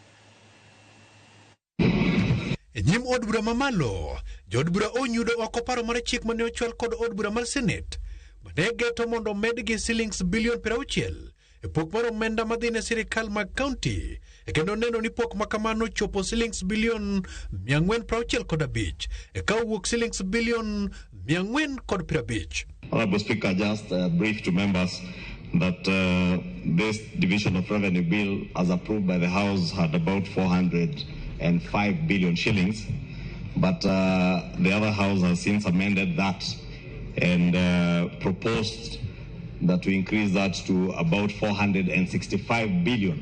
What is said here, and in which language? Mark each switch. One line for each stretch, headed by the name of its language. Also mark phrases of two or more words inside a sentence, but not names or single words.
Luo (Kenya and Tanzania): Nyim od bura mamalo, jod bura onyudo oko paro mar chik mane ochwal kod od bura mar Senet mane geto mondo medgi silings bilion 60 e pok mar omenda madhine sirikal mag kaunti, kendo neno ni pok makamano chopo silings bilion 465 e ka owuok silings bilion 450.
English: Honorable Speaker, just brief to members that this division of revenue bill, as approved by the House, had about 405 billion shillings, but the other House has since amended that and proposed that we increase that to about 465 billion.